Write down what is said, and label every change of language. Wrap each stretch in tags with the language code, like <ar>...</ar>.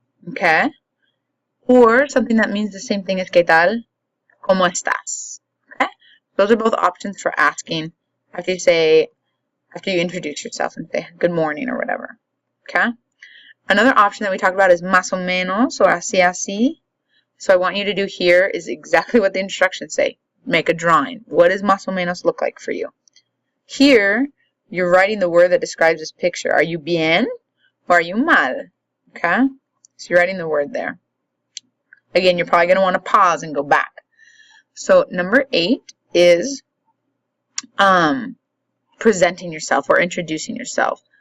<en>Okay? Or something that means the same thing as</en> <es>¿Qué tal? ¿Cómo estás?</es> <en>Okay? Those are both options for asking after you introduce yourself and say good morning or whatever. Okay? Another option that we talked about is</en> <es>más o menos</es> <en>or</en> <es>así así.</es> <en>So I want you to do here is exactly what the instructions say. Make a drawing. What does</en> <es>más o menos</es> <en>look like for you? Here, you're writing the word that describes this picture. Are you bien or are you mal? Okay? So you're writing the word there. Again, you're probably going to want to pause and go back. So number 8 is presenting yourself or introducing yourself.</en>